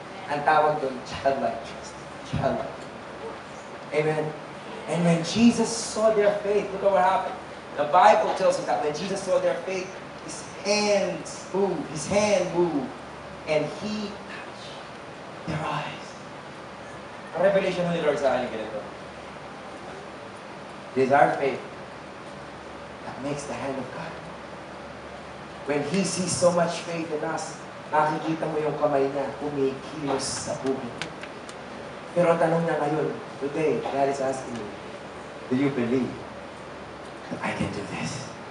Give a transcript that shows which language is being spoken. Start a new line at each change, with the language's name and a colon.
Filipino: Ang tawag doon, childlike trust. Childlike. Amen.
English: And when Jesus saw their faith, look at what happened. The Bible tells us that when Jesus saw their faith, his hand moved, and he touched their eyes.
Filipino: Ang revelation ni Lord sa akin ganito.
English: It is our faith that makes the hand of God. When He sees so much faith in us,
Filipino: nakikita mo yung kamay niya kumikilos sa buhay. Pero ang tanong niya ngayon,
English: today, God is asking you, do you believe that I can do this?